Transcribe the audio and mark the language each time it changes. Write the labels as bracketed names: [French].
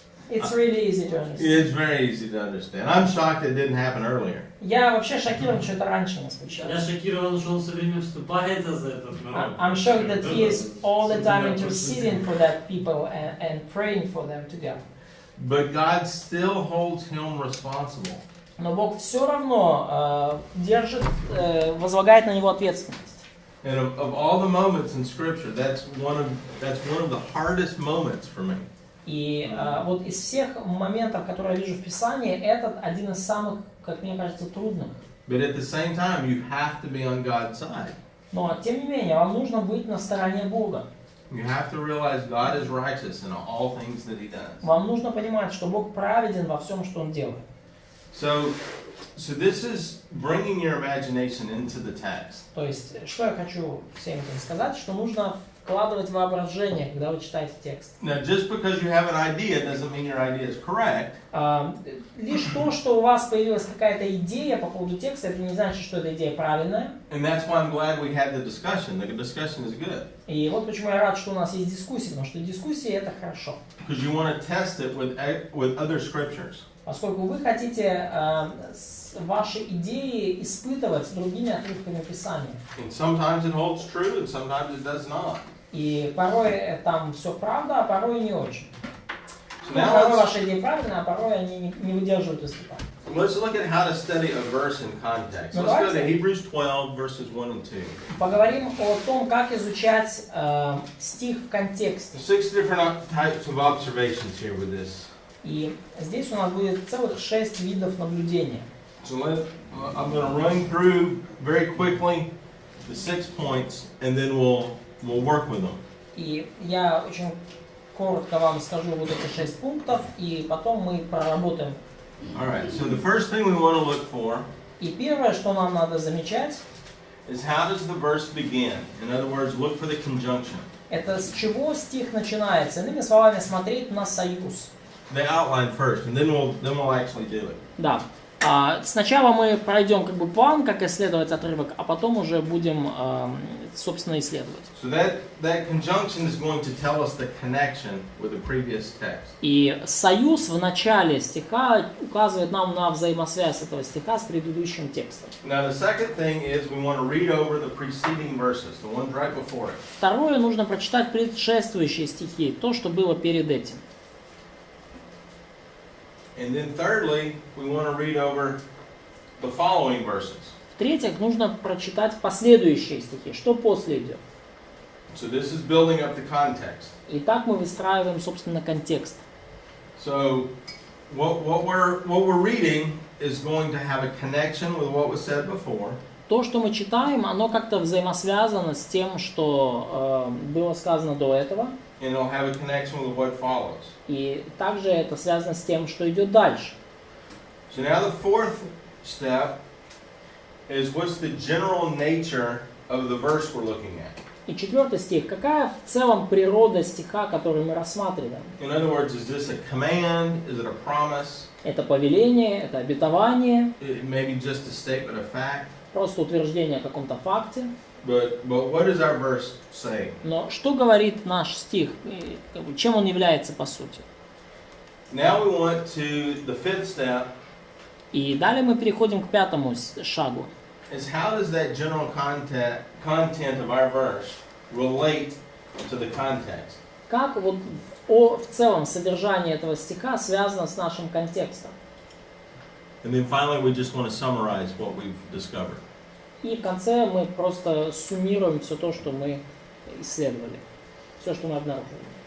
[English] It's really easy to understand. It's very easy to understand. I'm shocked it didn't happen earlier. [Russian] Я вообще шокирован, что это раньше не случалось. Я шокирован, что он все время вступается за этот народ. [English] I'm shocked that he is all the time interceding for that people and praying for them together. But God still holds him responsible. [Russian] Но Бог все равно возлагает на него ответственность. [English] And of all the moments in Scripture, that's one of the hardest moments for me. [Russian] И вот из всех моментов, которые я вижу в Писании, этот один из самых, как мне кажется, трудных. [English] But at the same time, you have to be on God's side. [Russian] Но тем не менее, вам нужно быть на стороне Бога. [English] You have to realize God is righteous in all things that He does. [Russian] Вам нужно понимать, что Бог праведен во всем, что Он делает. [English] So this is bringing your imagination into the text. [Russian] То есть, что я хочу всем этим сказать, что нужно вкладывать воображение, когда вы читаете текст. [English] Now, just because you have an idea doesn't mean your idea is correct. [Russian] Лишь то, что у вас появилась какая-то идея по поводу текста, это не значит, что эта идея правильная. [English] And that's why I'm glad we had the discussion. The discussion is good. [Russian] И вот почему я рад, что у нас есть дискуссии, потому что дискуссии это хорошо. [English] Because you want to test it with other scriptures. [Russian] Поскольку вы хотите ваши идеи испытывать с другими отрывками Писания. [English] And sometimes it holds true, and sometimes it does not. [Russian] И порой там все правда, а порой не очень. [English] So [Russian] Порой ваши идеи правильные, а порой они не выдерживают испытаний. [English] let's look at how to study a verse in context. Let's go to Hebrews 12, verses 1 and 2. [Russian] Поговорим о том, как изучать стих в контексте. [English] 6 different types of observations here with this. [Russian] И здесь у нас будет целых 6 видов наблюдения. [English] So I'm going to run through very quickly the 6 points, and then we'll work with them. [Russian] И я очень коротко вам скажу вот эти 6 пунктов, и потом мы проработаем. [English] All right. So the first thing we want to look for [Russian] И первое, что нам надо замечать, [English] is how does the verse begin? In other words, look for the conjunction. [Russian] это с чего стих начинается. Иными словами, смотреть на союз. [English] The outline first, and then we'll actually do it. [Russian] Да. Сначала мы пройдем как бы план, как исследовать отрывок, а потом уже будем, собственно, исследовать. [English] So that conjunction is going to tell us the connection with the previous text. [Russian] И союз в начале стиха указывает нам на взаимосвязь этого стиха с предыдущим текстом. [English] Now the second thing is we want to read over the preceding verses, the ones right before it. [Russian] Второе, нужно прочитать предшествующие стихи, то, что было перед этим. [English] And then thirdly, we want to read over the following verses. [Russian] В-третьих, нужно прочитать последующие стихи, что после идет. [English] So this is building up the context. [Russian] И так мы выстраиваем, собственно, контекст. [English] So what we're reading is going to have a connection with what was said before. [Russian] То, что мы читаем, оно как-то взаимосвязано с тем, что было сказано до этого. [English] And it'll have a connection with what follows. [Russian] И также это связано с тем, что идет дальше. [English] So now the fourth step is what's the general nature of the verse we're looking at. [Russian] И четвертый стих. Какая в целом природа стиха, который мы рассматриваем? [English] In other words, is this a command? Is it a promise? [Russian] Это повеление, это обетование, [English] It may be just a statement of fact. [Russian] просто утверждение о каком-то факте. [English] But what does our verse say? [Russian] Но что говорит наш стих? И, как бы, чем он является по сути? [English] Now we want to the fifth step [Russian] И далее мы переходим к пятому шагу. [English] is how does that general content of our verse relate to the context? [Russian] Как вот в целом содержание этого стиха связано с нашим контекстом? [English] And then finally we just want to summarize what we've discovered. [Russian] И в конце мы просто суммируем все то, что мы исследовали, все, что мы обнаружили.